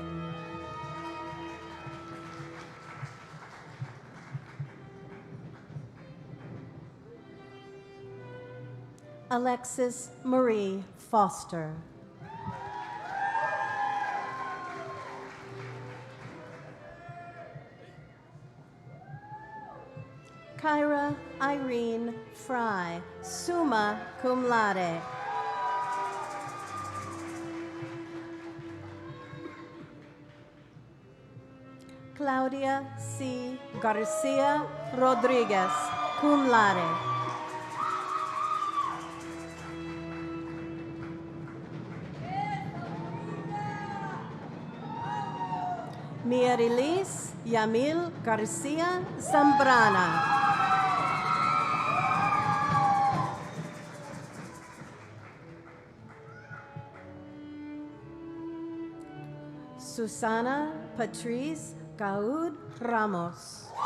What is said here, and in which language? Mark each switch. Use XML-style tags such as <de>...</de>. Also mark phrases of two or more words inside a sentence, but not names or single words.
<en>Alexis Marie Foster. Kyra Irene Fry,</en> <la>summa cum laude.</la> <en>Claudia C. Garcia Rodriguez,</en> <la>cum laude.</la> <en>Mierilis Yamil Garcia Zambrana. Susana Patrice Gaud Ramos.</en>